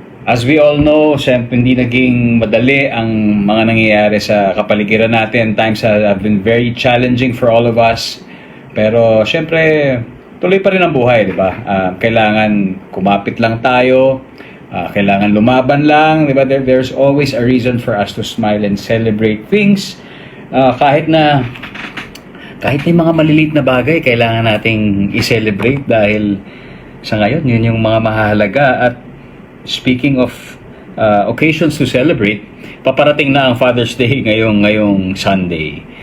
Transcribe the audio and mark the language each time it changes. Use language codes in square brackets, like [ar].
[en] As we all know, [tl] siyempre hindi naging madali ang mga nangyayari sa kapaligiran natin. [en] Times have been very challenging for all of us. [tl] Pero siyempre, tuloy pa rin ang buhay, di ba? Kailangan kumapit lang tayo. Kailangan lumaban lang, di ba? [en] There's always a reason for us to smile and celebrate things. [tl] Kahit may mga maliliit na bagay, kailangan nating i-celebrate dahil sa ngayon, yun yung mga mahalaga. At [en] speaking of occasions to celebrate, [tl] paparating na ang Father's Day ngayong Sunday.